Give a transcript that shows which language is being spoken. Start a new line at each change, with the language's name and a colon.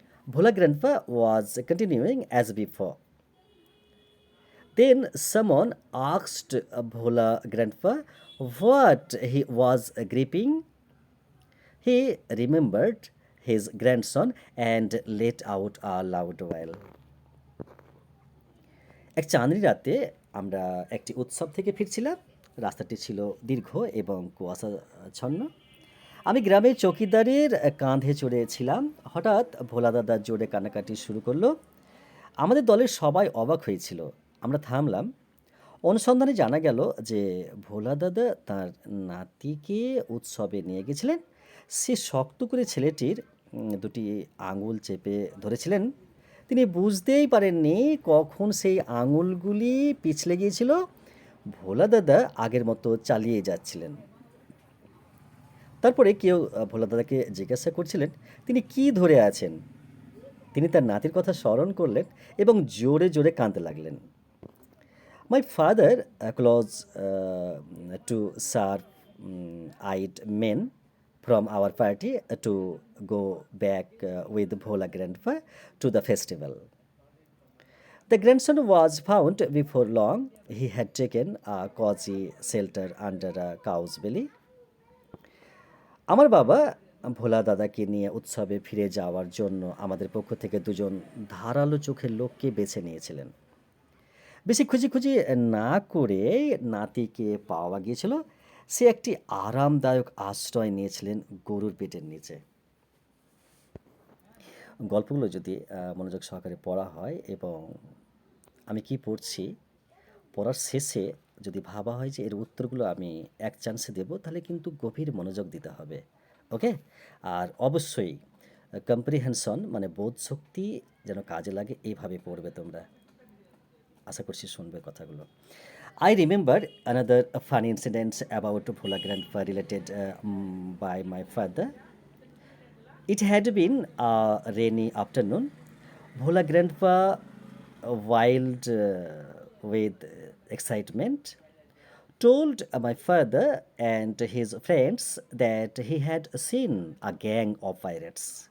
English: Bhola grandpa was continuing as before. Then someone asked Bhola grandpa what he was gripping. He remembered his grandson and let out a loud wail.
Bangla: এক চাঁদনি রাতে আমরা একটি উৎসব থেকে ফিরছিলাম। রাস্তাটি ছিল দীর্ঘ এবং কুয়াশাচ্ছন্ন। আমি গ্রামের চৌকিদারের কাঁধে চড়েছিলাম। হঠাৎ ভোলা দাদা জোরে কান্নাকাটি শুরু করলো। আমাদের দলের সবাই অবাক হয়েছিল। আমরা থামলাম। অনুসন্ধানে জানা গেল যে ভোলা দাদা তার নাতিকে উৎসবে নিয়ে গেছিলেন। সে শক্ত করে ছেলেটির দুটি আঙুল চেপে ধরেছিলেন। তিনি বুঝতেই পারেননি কখন সেই আঙুলগুলি পিছলে গিয়েছিল। ভোলা দাদা আগের মতো চালিয়ে যাচ্ছিলেন। তারপরে কেউ ভোলা দাদাকে জিজ্ঞাসা করছিলেন তিনি কি ধরে আছেন। তিনি তার নাতির কথা স্মরণ করলেন এবং জোরে জোরে কাঁদতে লাগলেন।
English: My father, close to sharp-eyed men from our party to go back with Bhola grandpa to the festival. The grandson was found before long. He had taken a cozy shelter under a cow's belly.
Bangla: আমার বাবা ভোলা দাদাকে নিয়ে উৎসবে ফিরে যাওয়ার জন্য আমাদের পক্ষ থেকে দুজন ধারালো চোখের লোককে বেছে নিয়েছিলেন। বেশি খুঁজি না করে নাতিকে পাওয়া গিয়েছিল। সে একটি আরামদায়ক আশ্রয় নিয়েছিলেন গরুর পেটের নিচে। গল্পগুলো যদি মনোযোগ সহকারে পড়া হয় এবং আমি কি পড়ছি পড়ার শেষে যদি ভাবা হয় যে এর উত্তরগুলো আমি এক চান্সে দেব তাহলে কিন্তু গভীর মনোযোগ দিতে হবে। ওকে? আর অবশ্যই কম্প্রিহেনশন মানে বোধশক্তি যেন কাজে লাগে এইভাবে পড়বে তোমরা। আশা করছি শুনবে কথাগুলো।
English: I remember another funny incident about Bhola grandpa related by my father. It had been a rainy afternoon. Bhola grandpa, wild with excitement, told my father and his friends that he had seen a gang of pirates.